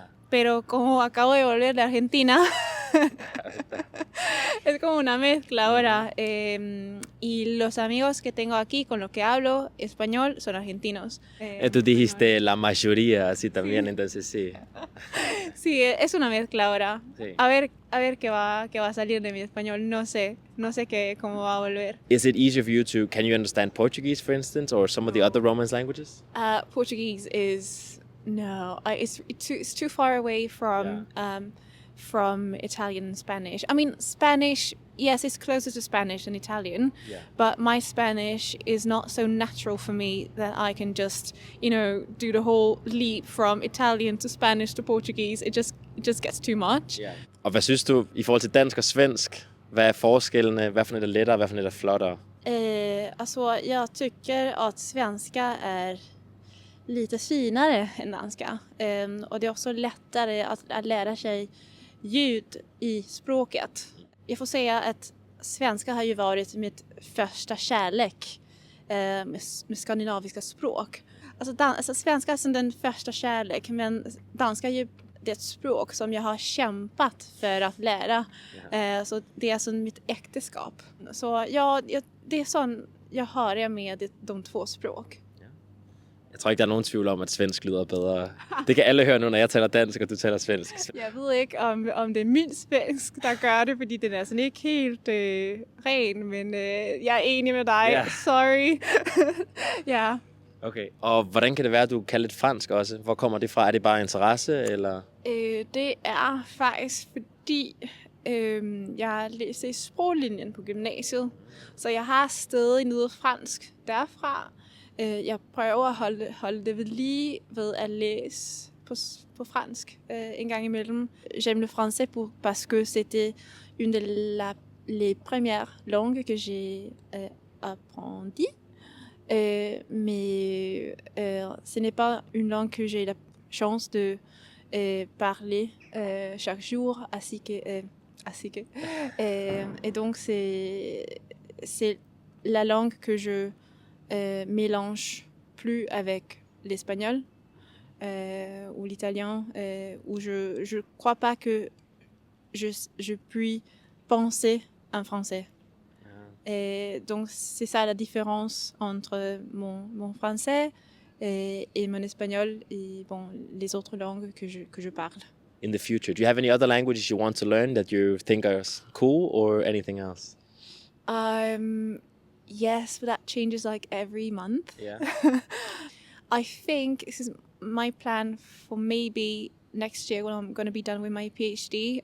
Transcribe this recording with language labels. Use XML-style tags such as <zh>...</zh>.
<es>Pero como acabo de volver de Argentina, es como una mezcla ahora. Y los amigos que tengo aquí con los que hablo español son argentinos. Tú dijiste la mayoría, así también, entonces sí. Sí, es una mezcla ahora. Sí. A ver qué va a salir de mi español. No sé cómo va a volver.</es> <en>Is it easier for you can you understand Portuguese, for instance, or some of the other Romance languages? Portuguese is... No, it's too far away from Italian and Spanish. I mean, Spanish, yes, it's closer to Spanish than Italian, but my Spanish is not so natural for me that I can just, do the whole leap from Italian to Spanish to Portuguese. It just gets too much. Yeah.</en> <da>Og hvad synes du i forhold til dansk og svensk? Hvad er forskellene? Hvad for noget er lettere, hvad for noget er flottere?</da> <sv>Jag tycker att svenska är lite finare än danska. Och det är också lättare att lära sig ljud i språket. Jag får säga att svenska har ju varit mitt första kärlek med skandinaviska språk. Alltså svenska är som den första kärlek, men danska är ju det språk som jag har kämpat för att lära. Så det är som mitt äktenskap. Så det är sån jag har med de två språk.</sv> <da>Jeg tror ikke, der er nogen tvivl om, at svensk lyder bedre. Det kan alle høre nu, når jeg taler dansk, og du taler svensk. Jeg ved ikke, om det er min svensk, der gør det, fordi den er sådan ikke helt ren, men jeg er enig med dig. Ja. Sorry. Ja. Okay, og hvordan kan det være, at du kan lidt fransk også? Hvor kommer det fra? Er det bare interesse, eller? Det er faktisk fordi, jeg læste i sproglinjen på gymnasiet, så jeg har stadig noget fransk derfra. Jeg prøver at holde det ved lige ved at læse på fransk en gang imellem.</da> <fr>J'aime le français parce que c'était une les premières langues que j'ai appris. Mais ce n'est pas une langue que j'ai la chance de parler chaque jour, ainsi que. Et donc c'est la langue que je mélange plus avec l'espagnol ou l'italien, où je crois pas que je puis penser en français. Et donc c'est ça la différence entre mon français et mon espagnol et bon, les autres langues que je parle.</fr> <en>In the future, do you have any other languages you want to learn that you think are cool or anything else? Yes, but that changes like every month. Yeah. I think this is my plan for maybe next year when I'm going to be done with my PhD.</en>